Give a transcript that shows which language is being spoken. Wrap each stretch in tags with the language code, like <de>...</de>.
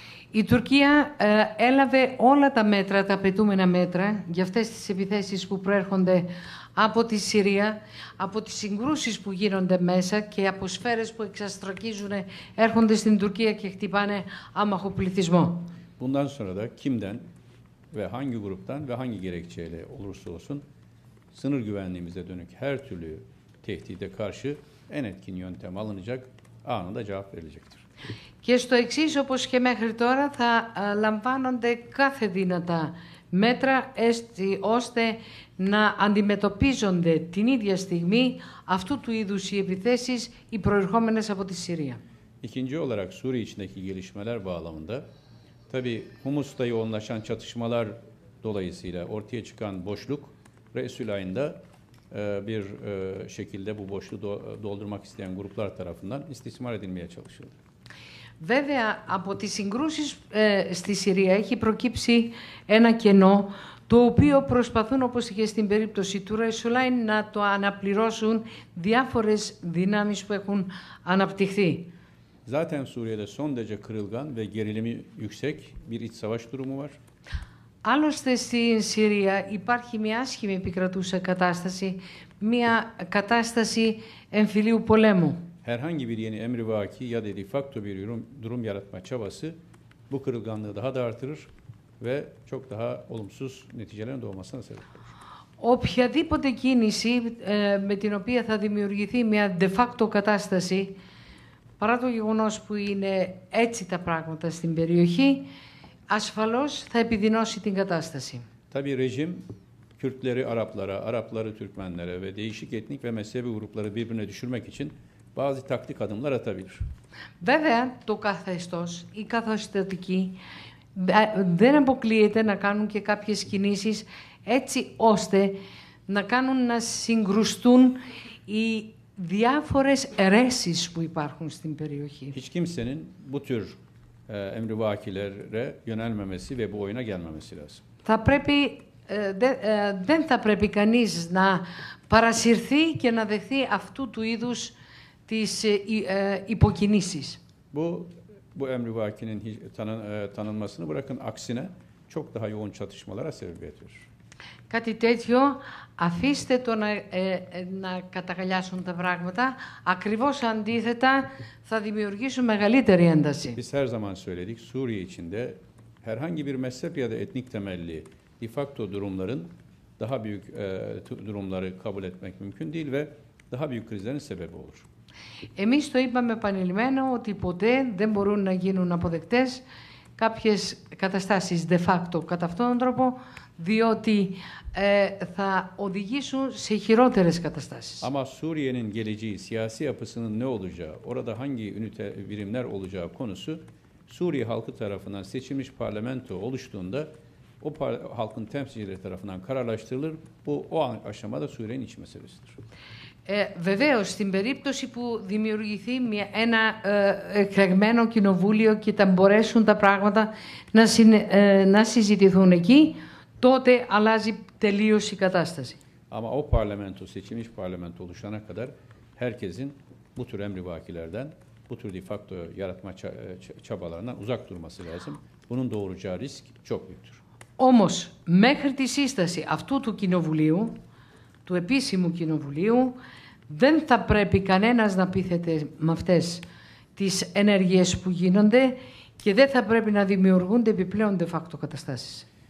<el>Η Τουρκία έλαβε όλα τα μέτρα, τα απαιτούμενα μέτρα για αυτές τις επιθέσεις που προέρχονται από τη Συρία, από τις συγκρούσεις που γίνονται μέσα και από σφαίρες που εξαστρακίζουν, έρχονται στην Τουρκία και χτυπάνε άμαχο πληθυσμό.</el> <tr>Bundan sonra da kimden ve hangi gruptan ve hangi gerekçeyle olursa olsun sınır güvenliğimize dönük her türlü tehdide karşı en etkin yöntem alınacak, anında cevap verilecektir.</tr> <el>Και στο εξής, όπως και μέχρι τώρα, θα λαμβάνονται κάθε δυνατά μέτρα ώστε να αντιμετωπίζονται την ίδια στιγμή αυτού του είδους οι επιθέσεις οι προερχόμενες από τη Συρία.</el> <tr>İkinci olarak Suriye içindeki gelişmeler bağlamında tabii Humus'ta yoğunlaşan çatışmalar dolayısıyla ortaya çıkan boşluk Resul ayında bir şekilde bu boşluğu doldurmak isteyen gruplar tarafından istismar edilmeye çalışıldı.</tr> <el>Βέβαια, από τις συγκρούσεις στη Συρία έχει προκύψει ένα κενό, το οποίο προσπαθούν, όπως και στην περίπτωση του Ρεσουλάιν, να το αναπληρώσουν διάφορες δυνάμεις που έχουν αναπτυχθεί.</el> <tr>Zaten Suriye'de son derece kırılgan ve gerilimi yüksek bir iç savaş durumu var.</tr> <el>Άλλωστε, στην Συρία υπάρχει μια άσχημη επικρατούσα κατάσταση, μια κατάσταση εμφυλίου πολέμου.</el> <tr>Herhangi bir yeni emrivaki ya da de facto bir durum yaratma çabası bu kırılganlığı daha da artırır ve çok daha olumsuz neticelerin doğmasına sebep olur.</tr> <el>Οποιαδήποτε κίνηση με την οποία θα δημιουργηθεί μια de facto κατάσταση, παρά το γεγονός που είναι έτσι τα πράγματα στην περιοχή, ασφαλώς θα επιδεινώσει την κατάσταση.</el> <tr>Tabii rejim Kürtleri Araplara, Arapları Türkmenlere ve değişik etnik ve mezhebi grupları birbirine düşürmek için bazı taktik adımlar atabilir.</tr> <el>Βέβαια, το καθεστώς, οι καθεστωτικοί δεν αποκλείεται να κάνουν και κάποιες κινήσεις έτσι ώστε να κάνουν να συγκρουστούν οι διάφορες αιρέσεις που υπάρχουν στην περιοχή.</el> <tr>Hiç kimsenin bu tür emrivakilere yönelmemesi ve bu oyuna gelmemesi lazım.</tr> <el>Θα πρέπει, δεν θα πρέπει κανείς να παρασυρθεί και να δεχθεί αυτού του είδους τις υποκινήσεις.</el> <tr>Bu emrivakinin tanınmasını bırakın, aksine çok daha yoğun çatışmalara sebebiyet verir.</tr> <el>Κάτι τέτοιο, αφήστε το να καταγαλιάσουν τα πράγματα, ακριβώς αντίθετα θα δημιουργήσουν μεγαλύτερη ένταση.</el> <tr>Biz her zaman söyledik, Suriye içinde herhangi bir mezhep ya da etnik temelli de facto durumların daha büyük durumları kabul etmek mümkün değil ve daha büyük krizlerin sebebi olur.</tr> <el>Εμείς το είπαμε επανειλημμένο ότι ποτέ δεν μπορούν να γίνουν αποδεκτές κάποιες καταστάσεις de facto κατά αυτόν τον τρόπο, διότι θα οδηγήσουν σε χειρότερες καταστάσεις.</el> <tr>Ama Suriye'nin geleceği, siyasi yapısının ne olacağı, orada hangi ünite birimler olacağı konusu Suriye halkı tarafından seçilmiş parlamento oluştuğunda o halkın temsilcileri tarafından kararlaştırılır. Bu o aşamada Suriye'nin iç meselesidir.</tr> <el>Βεβαίως, στην περίπτωση που δημιουργηθεί ένα εκλεγμένο κοινοβούλιο και θα μπορέσουν τα πράγματα να συζητηθούν εκεί, τότε αλλάζει τελείως η κατάσταση.</el> <tr>Ama o parlamento, seçilmiş parlamento oluşana kadar herkesin bu tür emrivakilerden, bu tür de facto yaratma çabalarından uzak durması lazım. Bunun doğuracağı risk çok büyüktür.</tr> <el>Όμως, μέχρι τη σύσταση αυτού του κοινοβουλίου, του επίσημου κοινοβουλίου, δεν θα πρέπει κανένας να πείθεται με αυτές τις ενέργειες που γίνονται και δεν θα πρέπει να δημιουργούνται επιπλέον de facto καταστάσεις.</el>